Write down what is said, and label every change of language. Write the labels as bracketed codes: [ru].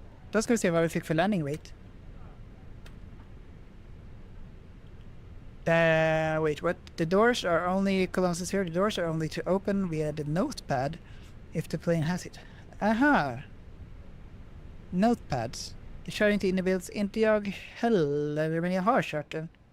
[sv] Då ska vi se vad vi fick för landing rate. [en] Wait, what? The doors are only, Colons is here, the doors are only to open via the notepad if the plane has it. Aha! Notepads. [sv] Jag kör inte Innebilds, inte jag heller, men jag har kört den.